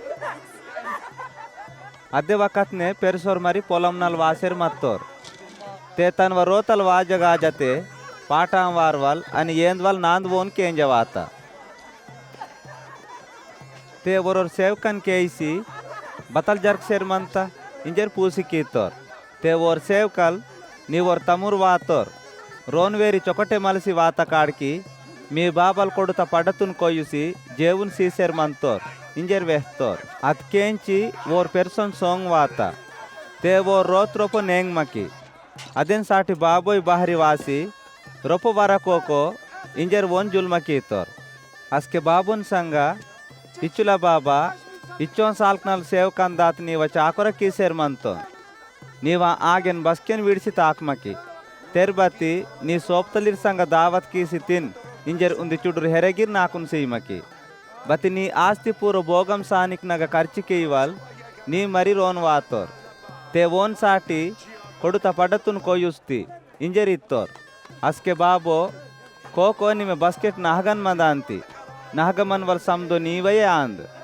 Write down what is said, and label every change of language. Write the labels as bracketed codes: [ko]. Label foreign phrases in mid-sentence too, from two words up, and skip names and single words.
[gon] अद्दे वकत ने पेरसोर मरी पोलमनल वासेर मत्तोर ते तन व रोतल वाजगा जते पाटां वारवल अनि येंदवल नांदवोन केंजवाता ते वरोर सेवकन केइसी बतल जर्क शेरमंता इंजर पूसी कीतोर ते वोर सेवकल नीवोर तमुर वातोर रोनवेरी चोकटे मलसी वाता काड़की मी बाबल कोडुता पडतुन कोयुसी जेवुन सीसेर मंतोर इंजर वेहतोर अत्केंची वोर पेर्सन सोंग वाता ते वोर रोत रोपो नेंग मकी अदेन साठी बाबोय बाहरी वासी रोपो वरकोको इंजर वोन जुल्मा कीतोर अस्के बाबुन संगा इचुला बाबा इच्चोन साल्कनल सेवकन दात नीव चाकोर कीसेर मंतो नीवा आगेन बस्केन विडिसी ताकमकी तेरबती नी सोप्तलिर संग दावत कीसी तिन इंजर उंदी चुडुर हेरेगिर नाकुन सीमकी बती नी आस्ति पूर्व भोगम सानिक नग खर्चिके इवल नी मरी रोन वातोर ते वोन साटी कोडुता पडतुन कोयुस्ती इंजर इत्तोर अस्के बाबो कोको निमे बस्केट नाहगन मदांती नाहगमन वल समदो नीवये आंद